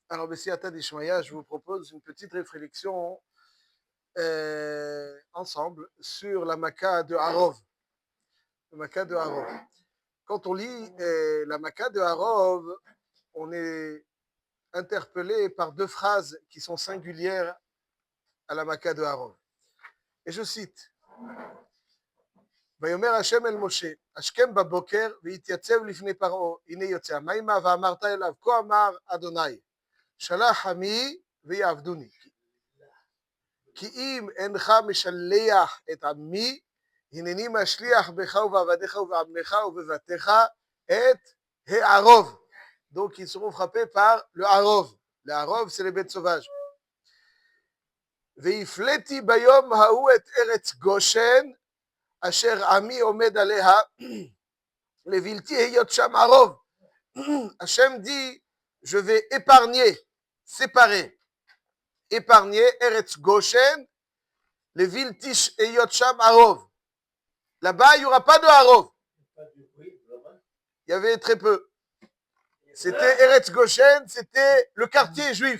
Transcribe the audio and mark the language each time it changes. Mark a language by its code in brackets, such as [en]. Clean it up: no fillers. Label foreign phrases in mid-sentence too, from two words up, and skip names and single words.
[fr] Alors, [arc] בסייעתא דשמיא, [fr] je vous propose une petite réflexion ensemble sur la Makkah de Harov. La Makkah de Harov. Quand on lit la Makkah de Harov, on est interpellé par deux phrases qui sont singulières à la Makkah de Harov. Et je cite [he] ויאמר השם אל משה, השכם בבוקר והתייצב לפני פרעה, הנה יוצא המימה ואמרת אליו, כה אמר אדוני, שלח עמי ויעבדוני. כי אם אינך משלח את עמי, הנני משליח בך ובעבדיך ובעמך ובבתיך את הערוב. [fr] Donc ils seront frappés par le Harov. Le Harov, c'est les bêtes sauvages. [he] והפלאתי ביום ההוא את ארץ גושן, אשר עמי עומד עליה, לבלתי היות שם ערוב. [fr] Hachem dit, je vais épargner, séparer, épargner [he] ארץ גושן, [fr] les villes Tish et Yotcham Harov. Là-bas, il n'y aura pas de Harov. Il y avait très peu. C'était [he] ארץ גושן, [fr] c'était le quartier juif.